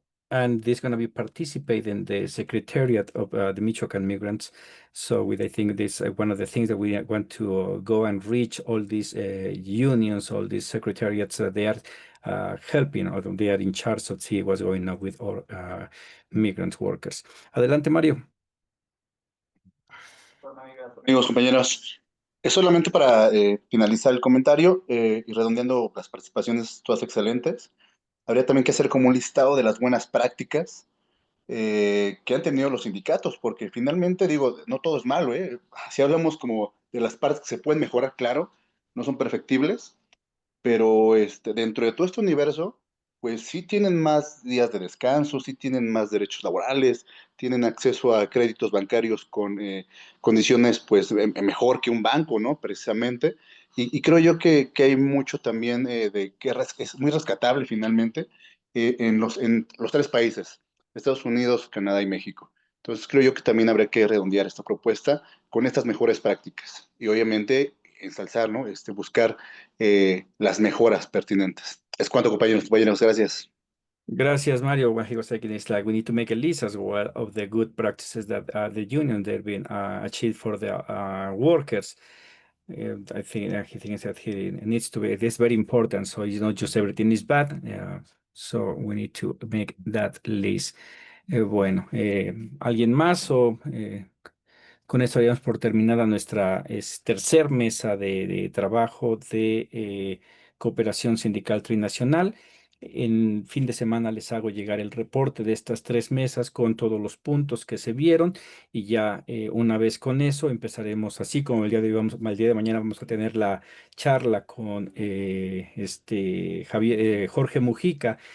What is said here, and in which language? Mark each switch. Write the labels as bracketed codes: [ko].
[en] And this is going to be participating in the Secretariat of the Michoacan Migrants. So I think this one of the things that we want to go and reach all these unions, all these secretariats that they are helping or they are in charge of see what's going on with all migrant workers. [es] Adelante, Mario. Amigos, compañeros, es solamente para finalizar el comentario y redondeando las participaciones todas excelentes. Habría también que hacer como un listado de las buenas prácticas que han tenido los sindicatos, porque finalmente, digo, no todo es malo, ¿eh? Si hablamos como de las partes que se pueden mejorar, claro, no son perfectibles, pero dentro de todo este universo, pues sí tienen más días de descanso, sí tienen más derechos laborales, tienen acceso a créditos bancarios con condiciones pues mejor que un banco, ¿no? Precisamente. Y creo yo que hay mucho también de que es muy rescatable finalmente en los 3 países, Estados Unidos, Canadá y México. Entonces creo yo que también habría que redondear esta propuesta con estas mejores prácticas y obviamente ensalzar, ¿no? Buscar las mejoras pertinentes. Es cuanto, compañeros, gracias. Gracias, Mario. [en] What he was saying is like we need to make a list as well of the good practices that the union they've been achieved for the workers. I think he thinks that he needs to be. It is very important. So it's not just everything is bad. So we need to make that list. [es] Bueno, ¿alguien más o con esto daríamos por terminada nuestra tercer mesa de trabajo de Cooperación Sindical Trinacional? En fin de semana les hago llegar el reporte de estas 3 mesas con todos los puntos que se vieron y ya una vez con eso empezaremos así como el día de hoy el día de mañana vamos a tener la charla con Jorge Mujica.